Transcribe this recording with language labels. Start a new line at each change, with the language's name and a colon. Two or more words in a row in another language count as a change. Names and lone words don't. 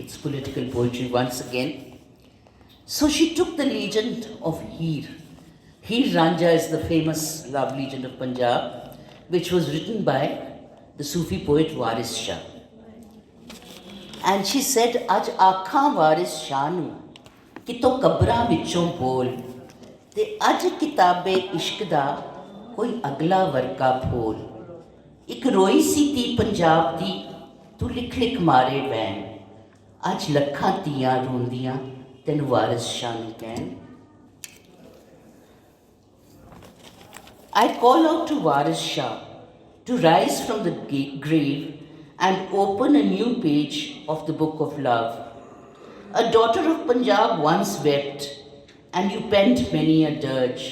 English: It's political poetry once again. So she took the legend of Heer. Heer Ranjha is the famous love legend of Punjab, which was written by the Sufi poet Waris Shah. And she said,
Punjabi: ਅੱਜ ਆਖਾਂ ਵਾਰਿਸ ਸ਼ਾਹ ਨੂੰ, ਕਿਤੋਂ ਕਬਰਾਂ ਵਿੱਚੋਂ ਬੋਲ, ਤੇ ਅੱਜ ਕਿਤਾਬੇ ਇਸ਼ਕ ਦਾ ਕੋਈ ਅਗਲਾ ਵਰਕਾ ਫੋਲ। ਇੱਕ ਰੋਈ ਸੀ ਤੀ ਪੰਜਾਬ ਦੀ, ਤੂੰ ਲਿਖ ਲਿਖ ਮਾਰੇ ਵੈਣ, ਅੱਜ ਲੱਖਾਂ ਧੀਆਂ ਰੋਂਦੀਆਂ ਤੈਨੂੰ ਵਾਰਿਸ ਸ਼ਾਹ ਨੂੰ ਕਹਿਣ।
English: I call out to Waris Shah to rise from the grave and open a new page of the book of love. A daughter of Punjab once wept, and you penned many a dirge.